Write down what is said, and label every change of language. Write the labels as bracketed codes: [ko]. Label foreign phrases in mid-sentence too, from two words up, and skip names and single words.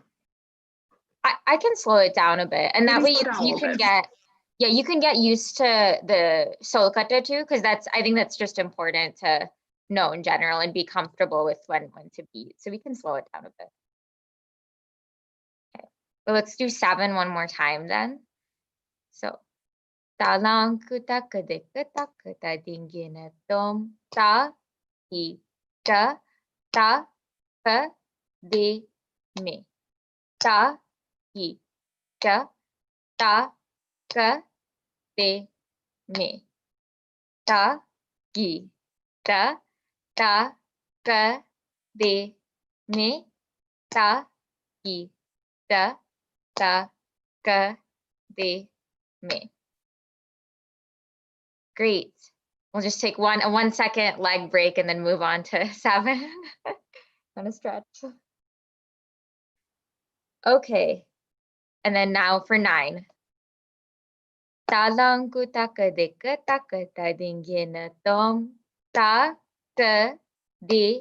[en] I can slow it down a bit, and that way you can get you can get used to the solokata too, because I think that's just important to know in general and be comfortable with when to beat. So we can slow it down a bit. Okay, but let's do 7 one more time then. So talang kuta kadekata kata dingina tom ta hi ta ta ka de me ta hi ta ta ka de me ta gi ta ta ka de me ta gi ta ta ka de me. Great. We'll just take a 1 second leg break and then move on to 7. Kind of stretch. Okay. And then now for 9. Talang kuta kadeka takata dingina tom ta ka de